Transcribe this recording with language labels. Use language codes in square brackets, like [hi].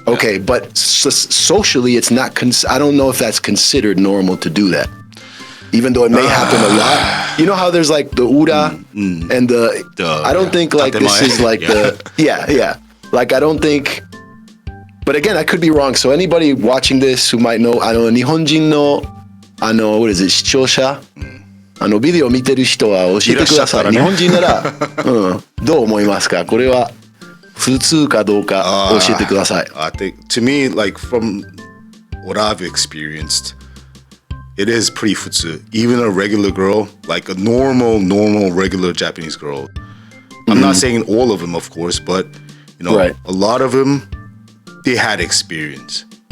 [en] Okay, but socially, it's not. I don't know if that's considered normal to do that, even though it may happen a lot. You know how there's like the ura and the. I don't think like this is like the Like I don't think. But again, I could be wrong. So anybody watching this who might know, [ja] Nihonjin no, [en] what is it, [ja] 視聴者? ビデオ見てる人は教えてください。日本人なら、どう思いますか？これは普通かどうか教えてください。 [en] I think, to me, like from what I've experienced, it is pretty futsu. Even a regular girl, like a normal, regular Japanese girl. I'm not saying all of them, of course, but, a lot of them, they had experience.